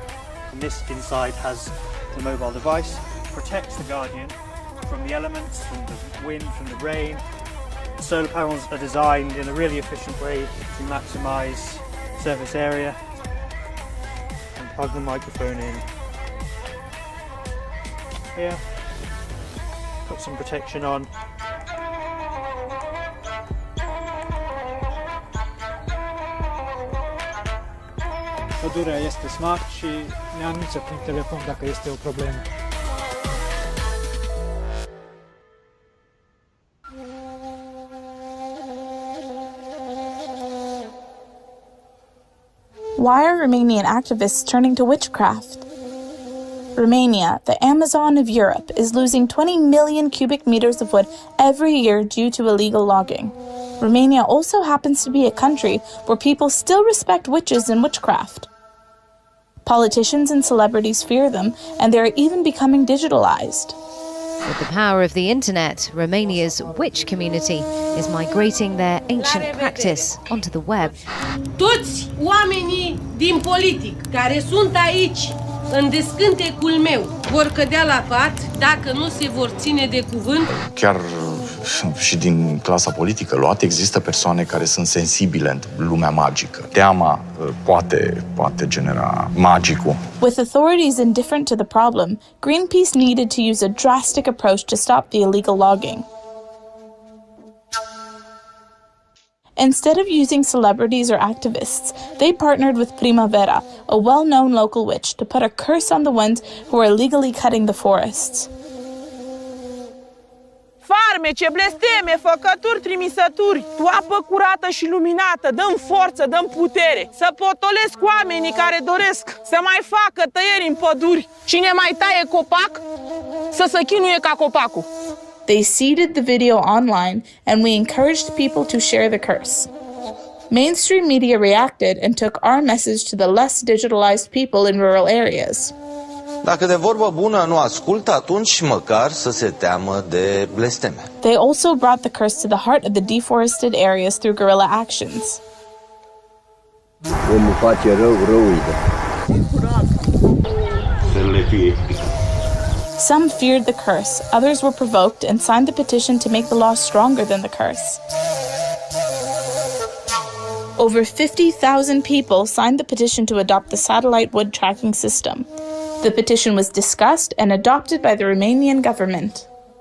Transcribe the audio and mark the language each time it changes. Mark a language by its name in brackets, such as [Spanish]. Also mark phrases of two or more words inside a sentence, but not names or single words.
[English] And this inside has the mobile device, protects the guardian from the elements, from the wind, from the rain. Solar panels are designed in a really efficient way to maximize surface area. And plug the microphone in here, put some protection on. [Romanian] Pădurea este smart și ne anunță prin telefon dacă este o problemă. [English] Why are Romanian activists turning to witchcraft? Romania, the Amazon of Europe, is losing 20 million cubic meters of wood every year due to illegal logging. Romania also happens to be a country where people still respect witches and witchcraft. Politicians and celebrities fear them, and they are even becoming digitalized. With the power of the internet, Romania's witch community is migrating their ancient practice onto the web. [Romanian] Toți oamenii din politic care sunt aici în descântecul meu vor cădea la pat dacă nu se vor ține de cuvânt. Chiar și din clasa politică luată există persoane care sunt sensibile în lumea magică. Teama poate genera magicul. [English] With authorities indifferent to the problem, Greenpeace needed to use a drastic approach to stop the illegal logging. Instead of using celebrities or activists, they partnered with Primavera, a well-known local witch, to put a curse on the ones who are illegally cutting the forests. [Romanian] Farmece, blesteme, făcături, trimisături, tu apă curată și luminată, dăm forță, dăm putere, să potolesc oamenii care doresc să mai facă tăieri în păduri. Cine mai taie copac, să se chinuie ca copacul. [English] They seeded the video online, and we encouraged people to share the curse. Mainstream media reacted and took our message to the less digitalized people in rural areas. [Romanian] Dacă de vorbă bună nu ascultă, atunci măcar să se teamă de blesteme. [English] They also brought the curse to the heart of the deforested areas through guerrilla actions. [Romanian] Omul face rău, rău îi dă. Să le fie. [English] Some feared the curse, others were provoked and signed the petition to make the law stronger than the curse. Over 50,000 people signed the petition to adopt the satellite wood tracking system. The petition was discussed and adopted by the Romanian government.